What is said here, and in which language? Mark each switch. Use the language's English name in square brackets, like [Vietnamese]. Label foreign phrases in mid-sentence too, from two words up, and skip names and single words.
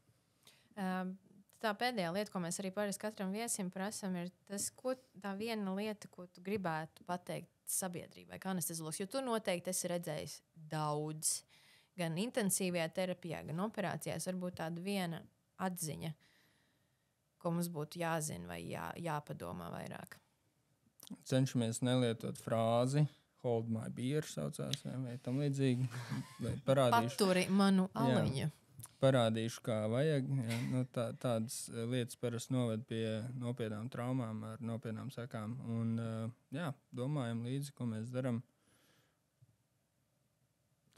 [Latvian] Tā pēdējā lieta, ko mēs arī parasti katram viesim prasam, ir tas, tā viena lieta, ko tu gribētu pateikt sabiedrībai, kā anesteziologs. Jo tu noteikti esi redzējis daudz, gan intensīvajā terapijā, gan operācijās. Varbūt tāda viena atziņa, ko mums būtu jāzina vai jāpadomā vairāk. Cenšamies nelietot frāzi. [English] Hold my beer [Latvian] saucās, vai tam līdzīgi. Paturi manu aliņu. Parādīšu, kā vajag. Jā. Tādas lietas parasti noved pie nopietnām traumām ar nopietnām sekām. Un, domājam līdzi, ko mēs darām.